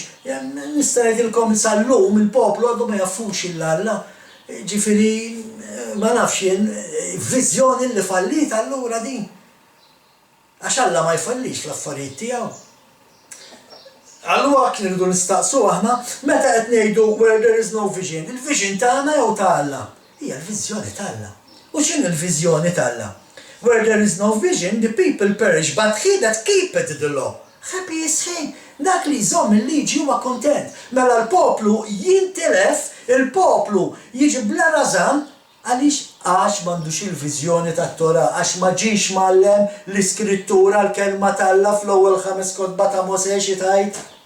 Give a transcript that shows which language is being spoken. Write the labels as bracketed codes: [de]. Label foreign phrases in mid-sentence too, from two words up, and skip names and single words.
[mt] Nista' ngħidilkom sal-lum il-poplu għadu ma jafux il-Alla. Ġifieri ma nafx jien viżjoni li fallit allura din. Għax Alla ma jfallix l-affarijiet tiegħu. Allura kien irridu nistaqsu aħna meta qed ngħidu [en] where there is no vision. [mt] Il-vision tagħna jew ta' Alla? Hija l-viżjoni ta' Alla. U x'inhi l-viżjoni ta' Alla? [en] Where there is no vision, the people perish, but he that keepeth the law. Happy is he. [mt] Dak li jżomm il-liġi huwa kontent. Mela l-poplu jintilef, il-poplu jiġi bla rażan għaliex għax m'għandux il-viżjoni tat-Tora, għax ma ġiex mallem l-iskrittura l-kelma ta' Alla fl-ewwel 5 kotba ta' Mosè xi tgħid.